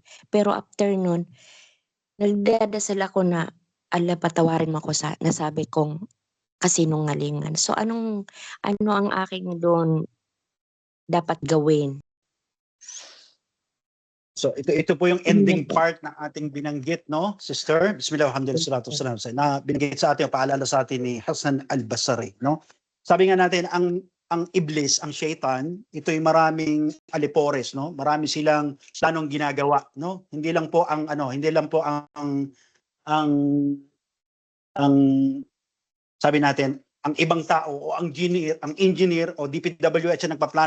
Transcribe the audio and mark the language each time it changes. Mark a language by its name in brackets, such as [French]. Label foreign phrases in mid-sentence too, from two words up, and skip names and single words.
[Filipino] Pero after nun, nagdadasal ako na Allah patawarin mo ako sa nasabi kong kasinungalingan. So ano ang aking doon dapat gawin? So ito po yung ending part ng ating binanggit, no, Sister. [Arabic] Bismillah, alhamdulillah, salatu wassalam. [Filipino] Na binanggit sa atin, paalala sa atin ni Hasan al-Basri, no. Sabi nga natin, ang iblis, ang shaitan, ito ay maraming alipores, no. Marami silang planong ginagawa, no. Hindi lang po ang sabi natin, ang ibang tao o ang engineer o DPWH na nagpaplano, no.